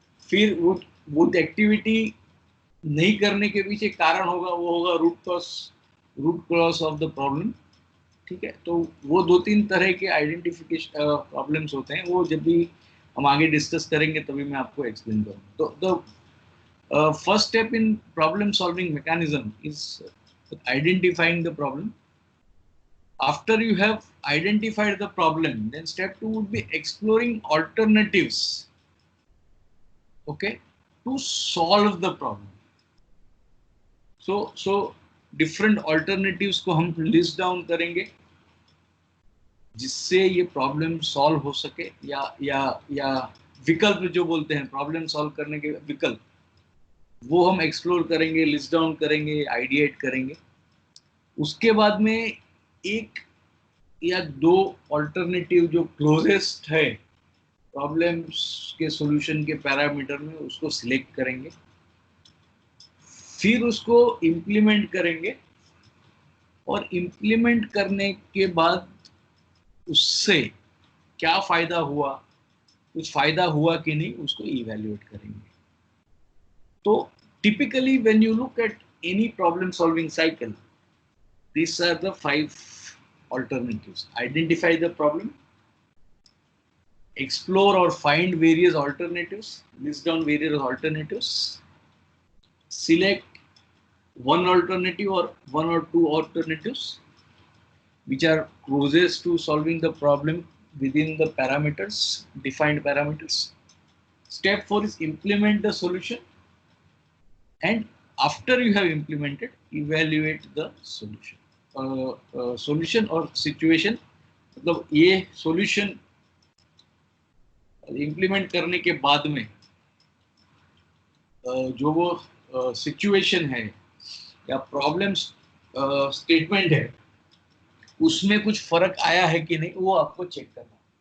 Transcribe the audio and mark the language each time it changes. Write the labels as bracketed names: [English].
[Hindi] फिर वो एक्टिविटी नहीं करने के पीछे कारण होगा, वो होगा [English] root cause of the problem, [Hindi] ठीक है. तो वो 2-3 तरह के आइडेंटिफिकेशन प्रॉब्लम्स होते हैं. वो जब भी हम आगे डिस्कस करेंगे तभी मैं आपको एक्सप्लेन करूँगा. [English] तो first step in problem solving mechanism is identifying the problem. After you have identified the problem, then step 2 would be exploring alternatives, okay, to solve the problem. So different alternatives [Hindi] को हम list down करेंगे जिससे ये problem solve हो सके, या विकल्प जो बोलते हैं प्रॉब्लम सॉल्व करने के विकल्प, वो हम एक्सप्लोर करेंगे, लिस्ट डाउन करेंगे, आइडिएट करेंगे। उसके बाद में एक या दो ऑल्टरनेटिव जो क्लोजेस्ट है प्रॉब्लम्स के सॉल्यूशन के पैरामीटर में, उसको सिलेक्ट करेंगे, फिर उसको इम्प्लीमेंट करेंगे, और इम्प्लीमेंट करने के बाद उससे क्या फायदा हुआ, कुछ फायदा हुआ कि नहीं, उसको इवैल्यूएट करेंगे। [English] तो typically when you look at any problem solving cycle, these are the 5 alternatives. Identify the problem, explore or find various alternatives, list down various alternatives, select one alternative or one or two alternatives which are closest to solving the problem within the parameters, defined parameters. Step 4 is implement the solution, and after you have implemented, evaluate the solution. [Hindi] Solution और situation, मतलब ये solution implement करने के बाद में जो वो situation है या प्रॉब्लम स्टेटमेंट है, उसमें कुछ फर्क आया है कि नहीं, वो आपको चेक करना।